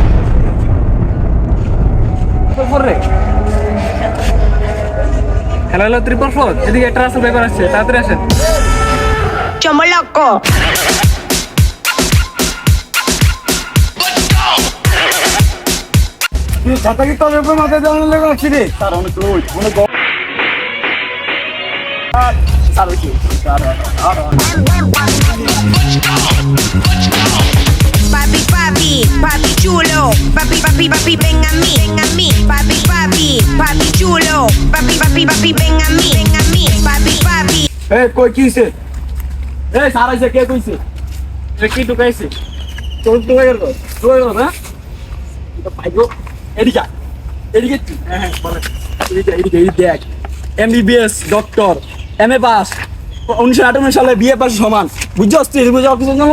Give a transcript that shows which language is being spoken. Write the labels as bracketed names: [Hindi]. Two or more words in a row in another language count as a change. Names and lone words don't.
[Bangla] রে হ্যালো 344, এদিকে একটা আসল ব্যাপার আছে, তাড়াতাড়ি আসেন। Chomoloco. তুই ছাতা কি তোর উপর মাথায় দেওয়ার লাগা ছিড়ে? তার অনেক লোড, অনেক [Spanish] Sabe que? Papi, papi, papi chulo. Papi, papi, papi, ven a mí, ven a mí. Papi, papi, papi chulo. Papi, papi, papi, ven a mí, ven a mí. Papi, papi. [Bangla] এই কই কি হইছে? এই স্যার আইছে কে কইছে? এটা কি ঢুকাইছে? তোর তো হয়ে গেল। তো হয়ে গেল না? এটা পাইগো। এদিকে। এদিকে তুই। হ্যাঁ বলে এদিকে দেখ। [English] MBBS doctor MA pass [Bangla] 1998 সালে [English] BA pass [Bangla] সমান বুঝছস তুই বুঝছ কিছু জানো